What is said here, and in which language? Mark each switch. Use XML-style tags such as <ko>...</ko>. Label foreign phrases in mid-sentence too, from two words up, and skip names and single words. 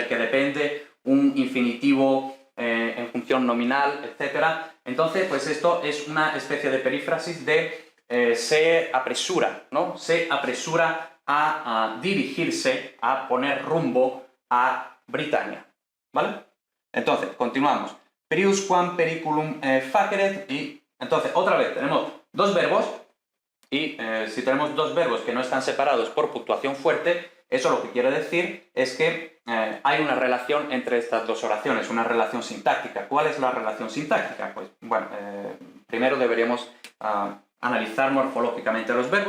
<es>Del que depende un infinitivo en función nominal, etc. Entonces, pues esto es una especie de perífrasis de se apresura, ¿no? Se apresura a dirigirse, a poner rumbo a Britania, ¿vale? Entonces, continuamos.</es> <la>Priusquam periculum faceret,</la> <es>y entonces, otra vez, tenemos dos verbos, y si tenemos dos verbos que no están separados por puntuación fuerte, eso lo que quiere decir es que hay una relación entre estas dos oraciones, una relación sintáctica. ¿Cuál es la relación sintáctica? Pues, bueno, primero deberíamos analizar morfológicamente los verbos.</es>